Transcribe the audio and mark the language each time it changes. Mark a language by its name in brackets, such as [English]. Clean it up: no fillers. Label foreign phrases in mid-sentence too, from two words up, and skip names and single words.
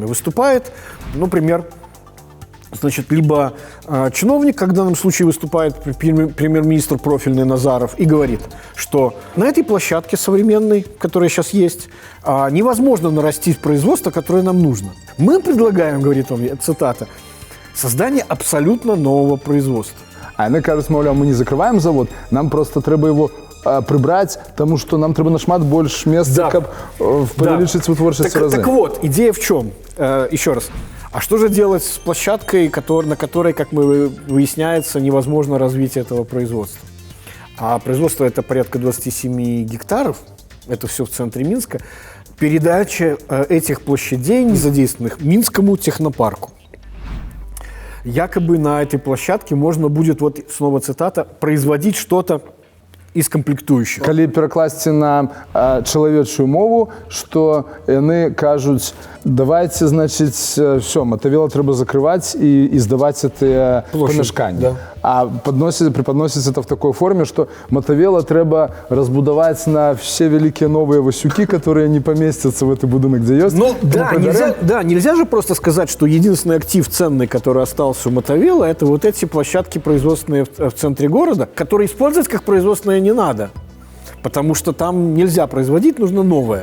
[Russian] Выступает, например, значит, либо чиновник, как в данном случае выступает премьер-министр профильный Назаров, и говорит, что на этой площадке современной, которая сейчас есть, невозможно нарастить производство, которое нам нужно. Мы предлагаем, говорит он, цитата, создание абсолютно нового производства. [Belarusian] А яны кажуць, маўляў, [Russian] мы не закрываем завод, нам просто [Belarusian] трэба [Russian] его прибрать, потому что [Belarusian] нам трэба нашмат больш месца, каб павялічыць вытворчасць разы. [Russian] Так вот, идея в чем? Еще раз. А что же делать с площадкой, на которой, как мы выясняется, невозможно развитие этого производства? А производство это порядка 27 гектаров, это все в центре Минска. Передача этих площадей незадействованных Минскому технопарку. Якобы на этой площадке можно будет, вот снова цитата, производить что-то из комплектующих. [Belarusian] Калі перакласці на чалавечую мову, што яны кажуць, давайте, значыць, все, Мотовела трэба закрываць і здаваць гэтыя памяшканні. [Russian] Да. А преподносіць это в такой форме, что Мотовела [Belarusian] трэба разбудаваць [Russian] на все великие новые Васюки, которые не поместятся в этот будинок, где есть. Ну, нельзя же просто сказать, что единственный актив ценный, который остался у Мотовела, это вот эти площадки производственные в центре города, которые использовать как производственные не надо, потому что там нельзя производить, нужно новое.